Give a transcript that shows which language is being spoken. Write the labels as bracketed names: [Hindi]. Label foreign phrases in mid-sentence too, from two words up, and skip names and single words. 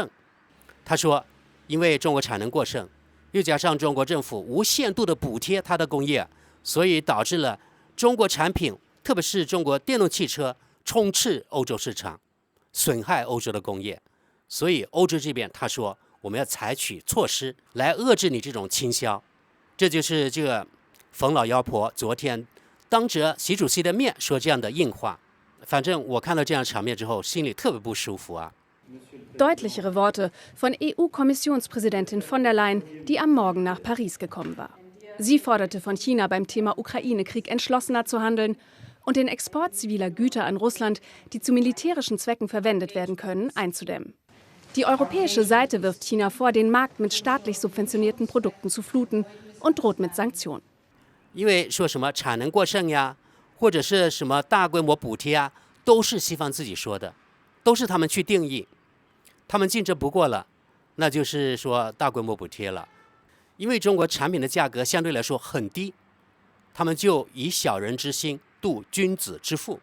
[Chinese] 他说，因为中国产能过剩，又加上中国政府无限度的补贴它的工业，所以导致了中国产品，特别是中国电动汽车充斥欧洲市场，损害欧洲的工业。所以欧洲这边他说，我们要采取措施来遏制你这种倾销。这就是这个冯老妖婆昨天当着习主席的面说这样的硬话。反正我看到这样场面之后，心里特别不舒服 [German] Deutlichere Worte von EU-Kommissionspräsidentin von der Leyen, die am Morgen nach Paris gekommen war. Sie forderte von China beim Thema Ukraine-Krieg entschlossener zu handeln und den Export ziviler Güter an Russland, die zu militärischen Zwecken verwendet werden können, einzudämmen. Die europäische Seite wirft China vor, den Markt mit staatlich subventionierten Produkten zu fluten und droht mit Sanktionen. [Chinese] 因为说什么产能过剩呀，或者是什么大规模补贴都是西方自己说的，都是他们去定义。他们竞争不过了，那就是说大规模补贴了。因为中国产品的价格相对来说很低，他们就以小人之心度君子之腹。